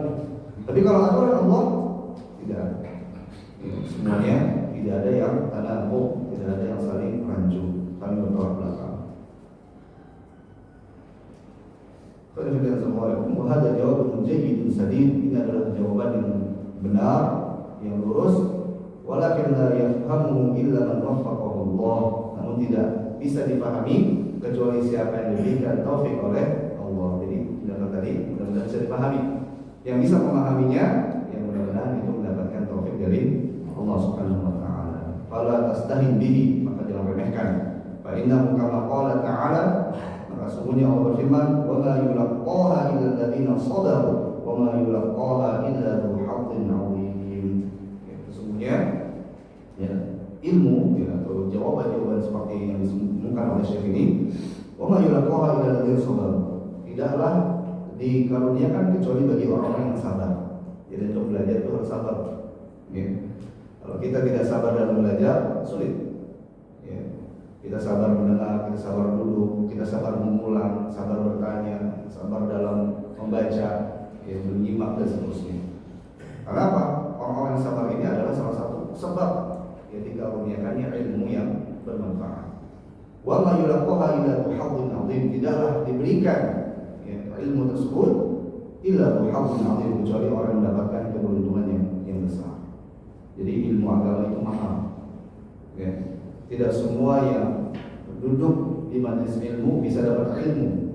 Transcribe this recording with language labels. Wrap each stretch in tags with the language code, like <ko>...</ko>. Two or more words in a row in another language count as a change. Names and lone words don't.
<id>Tapi kalau aturan Allah tidak. Semuanya tidak ada yang tanaqub, tidak ada yang saling rancu, saling bertolak belakang. Assalamualaikum.</id> <ar>وهذا جواب جيد سديد.</ar> <id>Ini adalah jawaban yang benar, yang lurus.</id> <ar>ولكن لا يفهم إلا من وفقه الله.</ar> <id>Namun tidak bisa dipahami kecuali siapa yang diberikan taufik oleh Allah. Jadi benar tadi mudah-mudahan bisa dipahami. Yang bisa memahaminya, yang mudah-mudahan itu mendapatkan taufik dari Allah</id> <ar>سبحانه وتعالى. فلا تستهن به,</ar> <id>maka jangan remehkan.</id> <ar>فإنه كما قال تعالى,</ar> <id>sesungguhnya Allah berfirman,</id> <ar>"وما يلقاها إلا الذين صبروا وما يلقاها إلا ذو حظ عظيم."</ar> <id>Sesungguhnya ya, ilmu ya, atau jawaban-jawaban seperti yang disebutkan oleh Syekh ini,</id> <ar>"وما يلقاها إلا الذين صبروا."</ar> <id>Tidaklah dikaruniakan kecuali bagi orang-orang yang sabar. Jadi untuk belajar itu harus sabar. Ya. Kalau kita tidak sabar dalam belajar, sulit. Kita sabar mendengar, kita sabar duduk, kita sabar mengulang, sabar bertanya, sabar dalam membaca, ya, menyimak dan seterusnya. Karena apa? Orang-orang yang sabar ini adalah salah satu sebab yang dikaruniakannya ilmu yang bermanfaat.</id> <ar>وما يلقاها إلا ذو حظ عظيم.</ar> <id>Tidaklah diberikan ya, ilmu tersebut</id> <ar>إلا ذو حظ عظيم,</ar> <id>kecuali orang yang mendapatkan keberuntungan yang besar. Jadi ilmu agama itu mahal. Ya. Tidak semua yang duduk di majelis ilmu bisa dapat ilmu.</id>